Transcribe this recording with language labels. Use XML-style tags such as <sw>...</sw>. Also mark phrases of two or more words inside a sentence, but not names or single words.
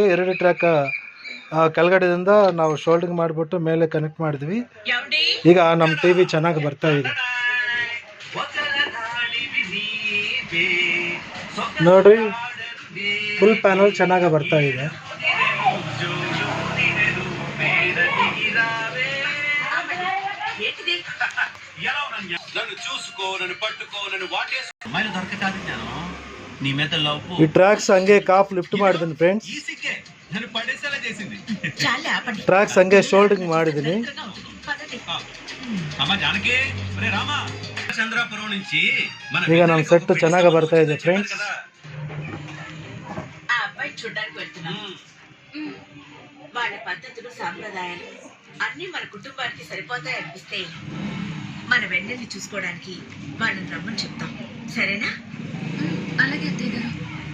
<kn>2 ಟ್ರ್ಯಾಕ್ ಕೆಳಗಡೆಯಿಂದ ನಾವು ಶೋಲ್ಡಿಂಗ್ ಮಾಡಿಬಿಟ್ಟು ಮೇಲೆ ಕನೆಕ್ಟ್ ಮಾಡಿದ್ವಿ. ಈಗ ನಮ್ಮ TV ಚೆನ್ನಾಗಿ ಬರ್ತಾ ಇದೆ ನೋಡ್ರಿ. ಫುಲ್ ಪ್ಯಾನಲ್ ಚೆನ್ನಾಗಿ ಬರ್ತಾ ಇದೆ. ಈ ಟ್ರ್ಯಾಕ್ಸ್ ಹಂಗೆ ಕಾಫ್ ಲಿಫ್ಟ್ ಮಾಡಿದ್ದೀನಿ ಫ್ರೆಂಡ್ಸ್. ಟ್ರ್ಯಾಕ್ಸ್ ಹಂಗೆ ಶೋಲ್ಡಿಂಗ್ ಮಾಡಿದ್ದೀನಿ. ಈಗ ನಮ್ಮ ಸೆಟ್ ಚೆನ್ನಾಗಿ ಬರ್ತಾ ಇದೆ ಫ್ರೆಂಡ್ಸ್.</kn> <te>వాళ్ళ పద్ధతులు సాంప్రదాయాలు అన్నీ మన కుటుంబానికి సరిపోతాయి అనిపిస్తే మన వెన్నెల్ని చూసుకోవడానికి వాళ్ళని రమ్మని చెప్తాం. సరేనా? అలాగే అత్తయ్య గారు.</te>